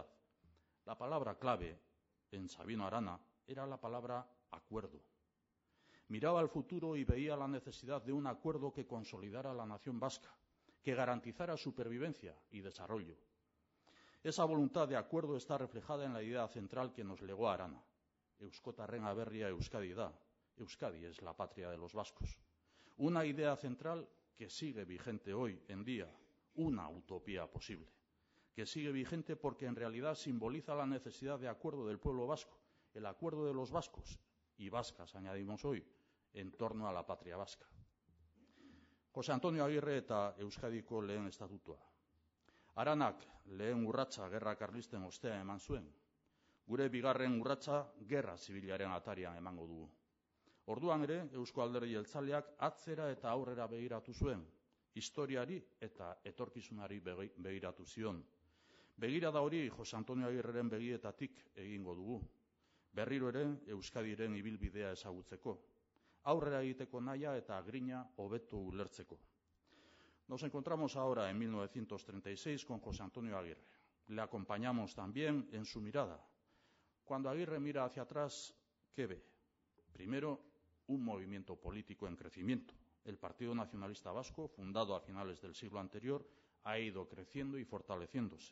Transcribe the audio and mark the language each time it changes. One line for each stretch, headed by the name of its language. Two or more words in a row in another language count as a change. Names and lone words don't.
Spanish: La palabra clave en Sabino Arana era la palabra acuerdo. Miraba al futuro y veía la necesidad de un acuerdo que consolidara la nación vasca, que garantizara supervivencia y desarrollo. Esa voluntad de acuerdo está reflejada en la idea central que nos legó Arana.
Basque: Euskotarren aberria Euskadi da.
Spanish: Euskadi es la patria de los vascos. Una idea central que sigue vigente hoy en día, una utopía posible, que sigue vigente porque en realidad simboliza la necesidad de acuerdo del pueblo vasco, el acuerdo de los vascos y vascas, añadimos hoy, en torno a la patria vasca.
Basque: José Antonio Aguirre eta Euskadiko lehen estatutua. Aranak lehen urratsa gerra karlisten ostean eman zuen. Gure bigarren urratsa gerra zibilaren atarian emango dugu. Orduan ere, Eusko Alderdi Jeltzaleak atzera eta aurrera begiratu zuen, historiari eta etorkizunari begiratu zion. Begirada hori Jose Antonio Agirreren begietatik egingo dugu. Berriro ere Euskadiren ibilbidea ezagutzeko, aurrera egiteko nahia eta grina hobeto ulertzeko.
Spanish: Nos encontramos ahora en 1936 con José Antonio Aguirre. Le acompañamos también en su mirada. Cuando Aguirre mira hacia atrás, ¿qué ve? Primero, un movimiento político en crecimiento. El Partido Nacionalista Vasco, fundado a finales del siglo anterior, ha ido creciendo y fortaleciéndose.